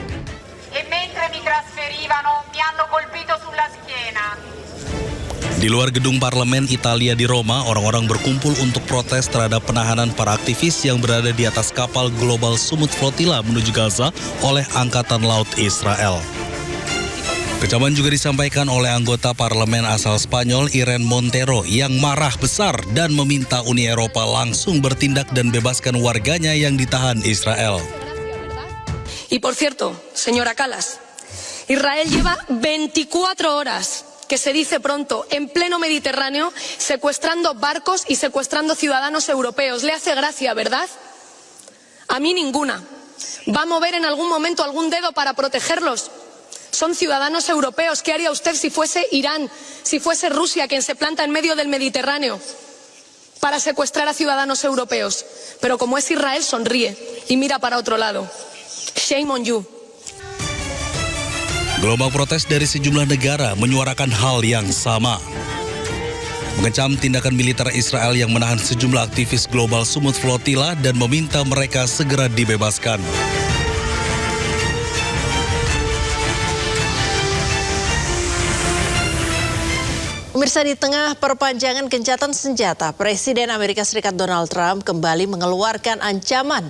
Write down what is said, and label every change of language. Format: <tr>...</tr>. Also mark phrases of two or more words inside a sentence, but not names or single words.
<id>Di luar gedung parlemen Italia di Roma, orang-orang berkumpul untuk protes terhadap penahanan para aktivis yang berada di atas kapal Global Summut Flotilla menuju Gaza oleh Angkatan Laut Israel. Kecaman juga disampaikan oleh anggota parlemen asal Spanyol Irene Montero yang marah besar dan meminta Uni Eropa langsung bertindak dan bebaskan warganya yang ditahan Israel.</id> <es>Y por cierto, señora Kallas, Israel lleva 24 horas que se dice pronto, en pleno Mediterráneo, secuestrando barcos y secuestrando ciudadanos europeos. ¿Le hace gracia, verdad? A mí ninguna. ¿Va a mover en algún momento algún dedo para protegerlos? Son ciudadanos europeos. ¿Qué haría usted si fuese Irán, si fuese Rusia quien se planta en medio del Mediterráneo para secuestrar a ciudadanos europeos? Pero como es Israel, sonríe y mira para otro lado.</es> <en>Shame on you.</en> <id>Gelombang protes dari sejumlah negara menyuarakan hal yang sama. Mengecam tindakan militer Israel yang menahan sejumlah aktivis Global Summut Flotilla dan meminta mereka segera dibebaskan. Pemirsa, di tengah perpanjangan gencatan senjata, Presiden Amerika Serikat Donald Trump kembali mengeluarkan ancaman.</id>